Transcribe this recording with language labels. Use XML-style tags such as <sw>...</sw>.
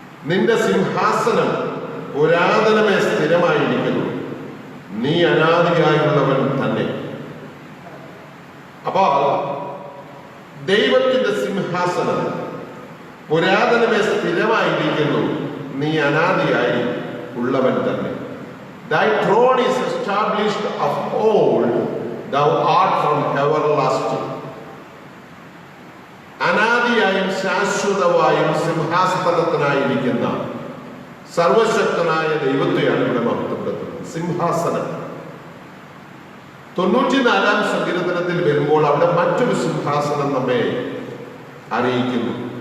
<ml>നിന്റെ സിംഹാസനം പുരാതനമേ സ്ഥിരമായിരിക്കുന്നു. നീ അനാദിയായുള്ളവൻ തന്നെ. അപ്പോൾ ദൈവത്തിന്റെ സിംഹാസനം പുരാതനമേ സ്ഥിരമായിരിക്കുന്നു. നീ അനാദിയായി ഉള്ളവൻ തന്നെ.</ml> <en>Thy throne is established of old, thou art from everlasting.</en> <ml>അനാദിയായും ശാശ്വതമായും സിംഹാസനത്തിനായിരിക്കുന്ന സർവശക്തനായ ദൈവത്തെയാണ് ഇവിടെ മഹത്വപ്പെടുത്തുന്നത്. സിംഹാസനം 94ാം സങ്കീർത്തനത്തിൽ വരുമ്പോൾ അവിടെ മറ്റൊരു സിംഹാസനം നമ്മെ അറിയിക്കുന്നു.</ml>